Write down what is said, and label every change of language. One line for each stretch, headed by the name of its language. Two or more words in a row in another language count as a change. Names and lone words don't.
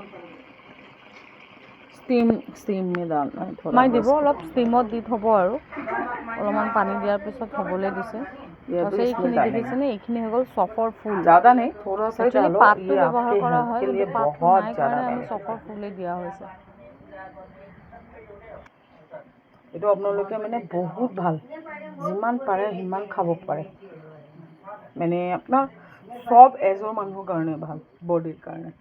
Hindi: ষ্টিম में डालना है थोड़ा।
Assamese: মই দিব অলপ ষ্টিমত দি থ'ব আৰু অলপমান পানী দিয়াৰ পিছত হ'বলৈ দিছে। তাৰপিছত এইখিনি দেখিছেনে, এইখিনি হৈ গ'ল চফৰ ফুল।
Hindi: ज़्यादा नहीं, थोड़ा सा
Assamese: একচুৱেলি পাতটো ব্যৱহাৰ কৰা হয়, কিন্তু পাতটো নাই কাৰণে আমি চফৰ ফুলেই দিয়া হৈছে। এইটো আপোনালোকে মানে বহুত ভাল, যিমান পাৰে সিমান খাব পাৰে। মানে আপোনাৰ সব এজৰ মানুহৰ কাৰণে ভাল, বডিৰ কাৰণে।